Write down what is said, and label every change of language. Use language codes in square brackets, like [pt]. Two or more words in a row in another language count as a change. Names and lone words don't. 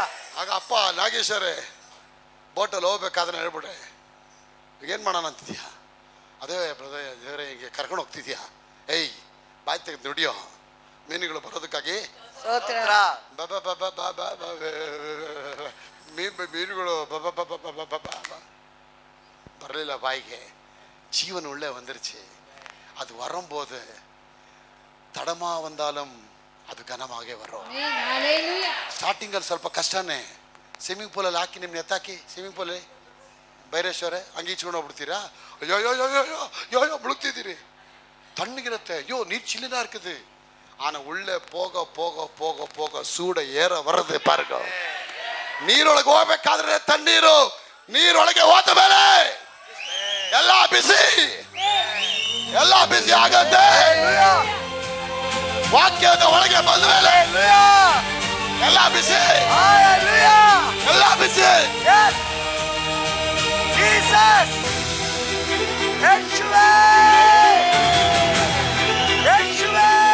[kn] ಆಗ ಅಪ್ಪ ನಾಗೇಶ್ವರೇ ಬೋಟಲ್ಲಿ ಹೋಗ್ಬೇಕಾದ್ರೆ ಹೇಳ್ಬಿಟ್ರೆ ಏನ್ ಮಾಡೋಣ ಅಂತಿದ್ಯಾ? ಅದೇ ಬ್ರದರ್ ದೇವರೇ ಹಿಂಗೆ ಕರ್ಕೊಂಡು ಹೋಗ್ತಿದ್ಯಾ? ಬಾಯ್ ತೆಗೆದು ದುಡಿಯೋ ಮೀನುಗಳು ಬರೋದಕ್ಕಾಗಿ ಸ್ತೋತ್ರ. ಮೀನುಗಳು ಬರಲಿಲ್ಲ ಬಾಯಿಗೆ. [ta] ஜீவன் உள்ளே வந்துருச்சு. அது வரும்போது தடமா வந்தாலும் [kn] ಅದು ಘನವಾಗೇ ಬರೋ. ಸ್ಟಾರ್ಟಿಂಗಲ್ಲಿ ಸ್ವಲ್ಪ ಕಷ್ಟನೇ. ಸ್ವಿಮ್ಮಿಂಗ್ ಪೂಲಲ್ಲಿ ಹಾಕಿ ನಿಮ್ನ ಎತ್ತಾಕಿ ಸ್ವಿಮ್ಮಿಂಗ್ ಪೂಲಲ್ಲಿ ಬೈರೇಶ್ವರೇ ಹಂಗೆ ಈಚ್ಕೊಂಡು ಹೋಗ್ಬಿಡ್ತೀರಾ? ಅಯ್ಯೋ ಅಯ್ಯೋ ಅಯ್ಯೋ ಅಯ್ಯೋ ಅಯ್ಯೋ ಮುಳುಗ್ತಿದ್ದೀರಿ. ತಣ್ಣಗಿರುತ್ತೆ. ಅಯ್ಯೋ ನೀರು ಚಿಲ್ಲಿನಾ இருக்குது. [ta] ஆனால் உள்ளே போக போக போக போக சூட ஏற வரது பாருங்க. [kn] ನೀರೊಳಗೆ ಹೋಗ್ಬೇಕಾದ್ರೆ ತಣ್ಣೀರು, ನೀರೊಳಗೆ ಹೋದ ಮೇಲೆ ಎಲ್ಲ ಬಿಸಿ ಆಗತ್ತೆ. ವಾಕ್ಯದ ಒಳಗೆ ಬಂದ ಮೇಲೆ ಎಲ್ಲ ಬಿಸಿ, ಎಲ್ಲ ಬಿಸಿ. [en] Yes. Jesus. Yeshua. Yeshua.